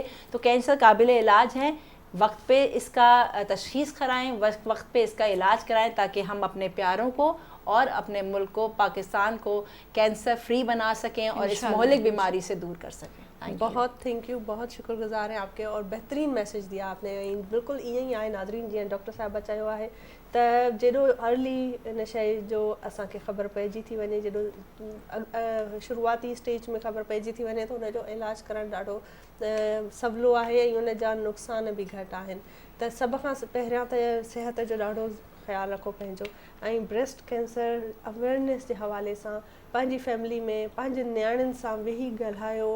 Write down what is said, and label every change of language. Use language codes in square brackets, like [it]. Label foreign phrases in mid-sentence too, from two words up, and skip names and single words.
[ur] تو کینسر قابل علاج ہے, وقت پہ اس کا تشخیص کرائیں, وقت پہ اس کا علاج کرائیں, تاکہ ہم اپنے پیاروں کو اور اپنے ملک کو, پاکستان کو [en] cancer free [ur] بنا سکیں اور اس مہلک بیماری سے دور کر سکیں. بہت [en] thank you, [ur] بہت شکر گزار ہیں آپ کے, اور بہترین میسج دیا آپ نے. [sd] بالکل ईअं ई आहे नाज़रीन, जीअं डॉक्टर साहिबु चयो आहे त जेॾो अर्ली इन शइ जो असांखे ख़बर पइजी थी वञे, जेॾो शुरूआती स्टेज में ख़बर पइजी थी वञे त हुनजो इलाजु करणु ॾाढो सवलो आहे ऐं हुन जा नुक़सान बि घटि आहिनि. त सभ खां पहिरियां त सिहत जो ॾाढो ख़्यालु रखो पंहिंजो, ऐं [en] breast cancer awareness [sd] जे हवाले सां पंहिंजी फैमिली में पंहिंजे नियाणियुनि सां वेही ॻाल्हायो.